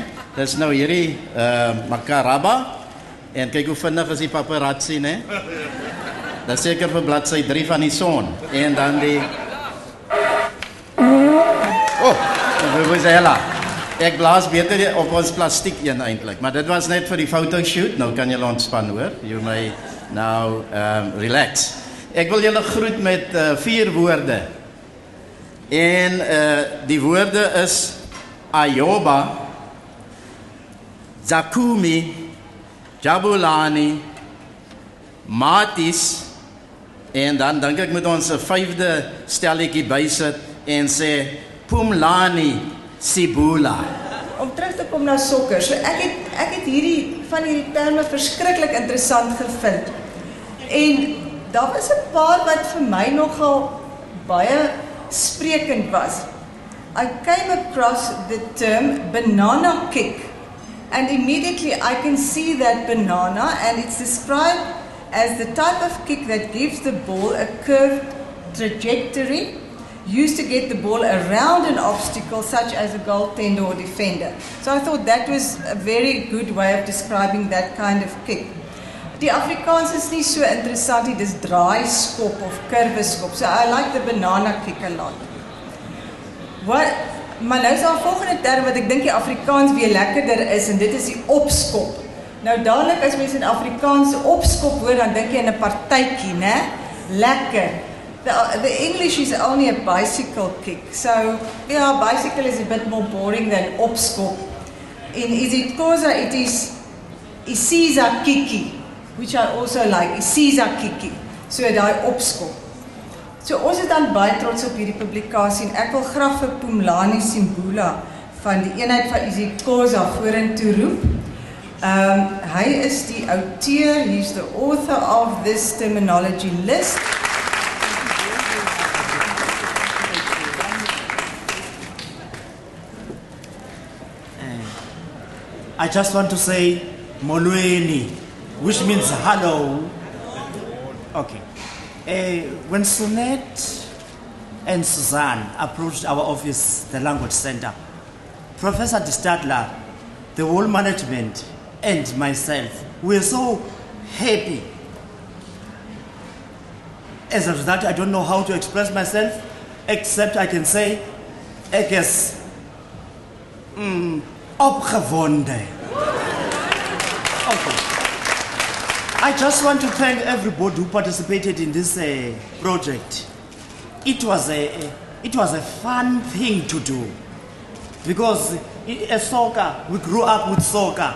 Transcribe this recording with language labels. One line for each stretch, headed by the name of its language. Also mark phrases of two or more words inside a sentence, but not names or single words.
Afrikaans: Dis nou hierdie Makaraba en kyk hoe vinnig is die paparazzi, né? Dis seker vir bladsy 3 van die Son en dan die Vuvuzela. Ek blaas beter op ons plastiek een eintlik, maar dit was net vir die fotoshoot. Nou kan julle ontspan, hoor.
English: You may now relax. Ek wil julle groet met 4 woorde. En die woorde is Ayoba, Zakumi, Jabulani, Matis en dan dink ek moet ons 'n 5de stelletjie bysit en sê Pumlani Sibula.
Afrikaans: Om terug te kom na sokker. So ek het hierdie van hierdie terme verskriklik interessant gevind. En daar was 'n paar wat vir my nogal baie sprekend was.
English: I came across the term banana kick. And immediately I can see that banana, and it's described as the type of kick that gives the ball a curved trajectory used to get the ball around an obstacle such as a goaltender or defender. So I thought that was a very good way of describing that kind of kick.
Afrikaans: Die Afrikaans is nie so interessant nie, dis draaiskop of kurweskop.
English: So I like the banana kick a lot.
Afrikaans: Maar nou is daar 'n volgende term wat ek dink die Afrikaans weer lekkerder is en dit is die opskop. Nou dadelik as mense in Afrikaans opskop hoor, dan dink jy aan 'n partytjie, né? Lekker.
English: The English is only a bicycle kick. So, yeah, bicycle is a bit more boring than opskop. In isiXhosa it is
Xhosa: isiza kiki,
English: which I also like,
Xhosa: isiza kiki.
Afrikaans: So daai opskop. So ons is dan baie trots op hierdie publikasie en ek wil graag vir Pumlani Simbula van die eenheid van isiXhosa vorentoe roep. Hy is die outeur,
English: he's the author of this terminology list. I just want to say Molweni, which means hello. Okay. When Sunette and Suzanne approached our office, the language center, Professor de Stadler, the whole management, and myself, we were so happy. As a result, I don't know how to express myself, except I can say,
Afrikaans: ek is opgewonde.
English: Okay. I just want to thank everybody who participated in this project. It was a fun thing to do because as soccer, we grew up with soccer.